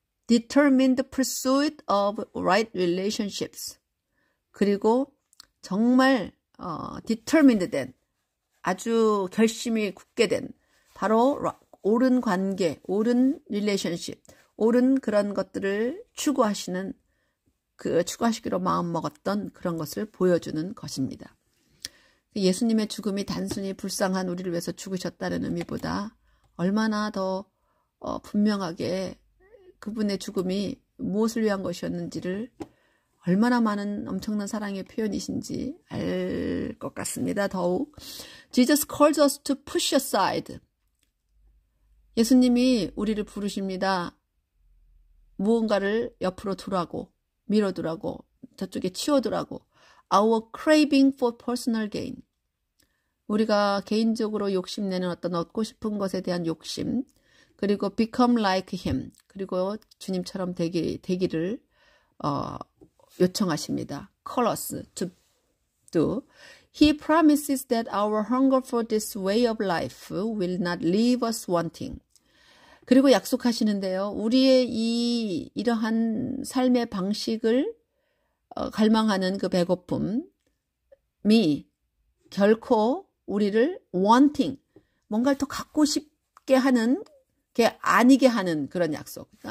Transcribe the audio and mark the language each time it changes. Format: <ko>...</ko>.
<en>Determined pursuit of right relationships.</en> <ko>그리고 정말</ko> <en>determined</en> <ko>된, 아주 결심이 굳게 된 바로 옳은 관계, 옳은 relationship, 옳은 그런 것들을 추구하시기로 마음먹었던 그런 것을 보여주는 것입니다. 예수님의 죽음이 단순히 불쌍한 우리를 위해서 죽으셨다는 의미보다 얼마나 더 분명하게 그분의 죽음이 무엇을 위한 것이었는지를 얼마나 많은 엄청난 사랑의 표현이신지 알 것 같습니다. 더욱</ko> <en>Jesus calls us to push aside.</en> <ko>예수님이 우리를 부르십니다. 무언가를 옆으로 두라고, 밀어두라고, 저쪽에 치워두라고.</ko> <en>Our craving for personal gain.</en> <ko>우리가 개인적으로 욕심내는 어떤 얻고 싶은 것에 대한 욕심, 그리고</ko> <en>become like him,</en> <ko>그리고 주님처럼 되기를 요청하십니다.</ko> <en>Call us to do. He promises that our hunger for this way of life will not leave us wanting.</en> <ko>그리고 약속하시는데요. 우리의 이러한 삶의 방식을 갈망하는 그 배고픔이 결코 우리를 wanting, 뭔가를 더 갖고 싶게 하는 게 아니게 하는 그런 약속.</ko>